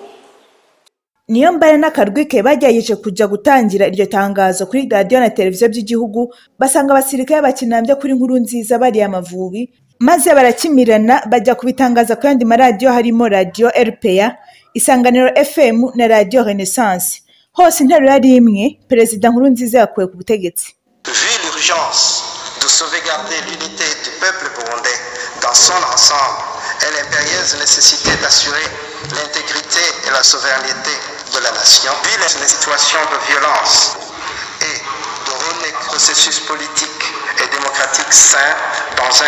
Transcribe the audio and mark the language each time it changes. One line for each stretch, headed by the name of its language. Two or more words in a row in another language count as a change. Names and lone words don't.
Rundi: Niyombare n'akarwi ke bagerageje kuja gutangira iryo tangazo kuri radio na televiziyo by'igihugu, basanga abasirikare bakinambye kuri Nkurunziza bari Amavubi, maze barakimirana bajya kubitangaza ku yandi maradiyo harimo radio RPA, Isanganiro FM na radio Renaissance. Hose interuro yari imwe, Perezida Nkurunziza yakuwe ku butegetsi.
French: Vu l'urgence de sauvegarder l'unité du peuple burundais dans son ensemble et l'impérieuse nécessité d'assurer l'intégrité et la souveraineté de la nation, vu les situations de violence et de renouer processus politique et démocratique sain dans un